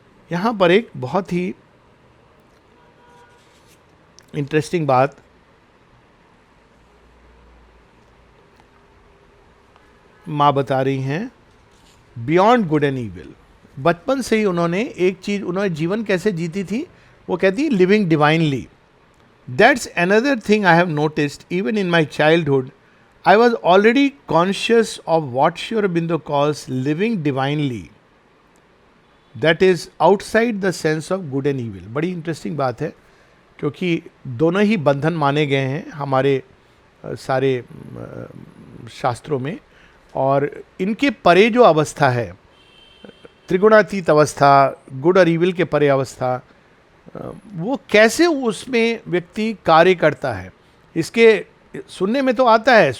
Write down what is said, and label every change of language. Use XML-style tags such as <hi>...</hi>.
<hi>यहाँ पर एक बहुत ही इंटरेस्टिंग बात माँ बता रही हैं, बियॉन्ड गुड एंड ईविल। बचपन से ही उन्होंने एक चीज़, उन्होंने जीवन कैसे जीती थी, वो कहती है living divinely.</hi> <en>That's another thing I have noticed. Even in my childhood, I was already conscious of what Sri Aurobindo calls living divinely. That is outside the sense of good and evil.</en> <hi>बड़ी interesting बात है, क्योंकि दोनों ही बंधन माने गए हैं हमारे सारे शास्त्रों में, और इनके परे जो अवस्था है, त्रिगुणातीत अवस्था, गुड और ईविल के परे अवस्था, वो कैसे उसमें व्यक्ति कार्य करता है, इसके सुनने में तो आता है।</hi>